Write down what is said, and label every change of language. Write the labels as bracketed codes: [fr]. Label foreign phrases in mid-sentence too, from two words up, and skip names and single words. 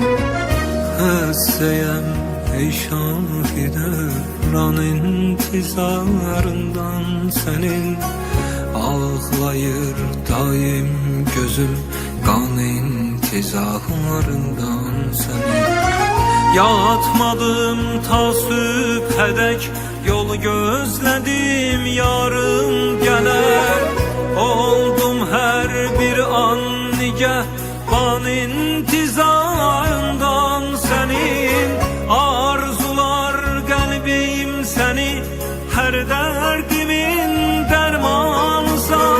[tr] Hastayım ey şahide ran intizarından senin. Ağlayır daim gözüm kan intizarından senin. [az] Yatmadım ta sübhədək, yol gözlədim yarım gələr. Oldum hər bir an nigəhban intizarından sənin. Arzular qəlbim səni, hər dərdimin dərmanısan.